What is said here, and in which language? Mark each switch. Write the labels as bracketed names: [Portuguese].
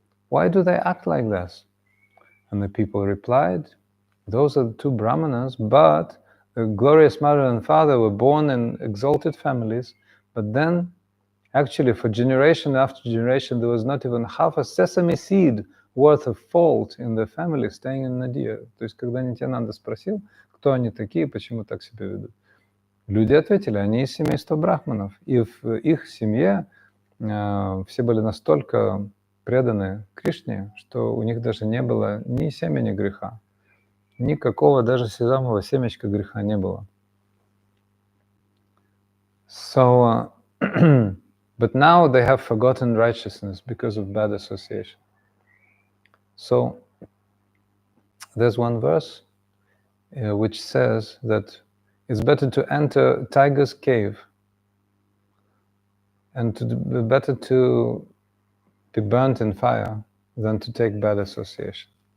[English] Why do they act like this? And the people replied, those are the two brahmanas, but the glorious mother and father were born in exalted families, but then, actually, for generation after generation, there was not even half a sesame seed worth of fault in the family staying in Nadia. [Russian] То есть, когда Нитьянанда спросил, кто они такие, почему так себя ведут, люди ответили, они из семейства брахманов. И в их семье все были настолько преданы Кришне, что у них даже не было ни семени греха. Никакого даже сезамового семечка греха не было. [English] So, but now they have forgotten righteousness because of bad association. So, there's one verse which says that it's better to enter tiger's cave and better to be burnt in fire than to take bad association.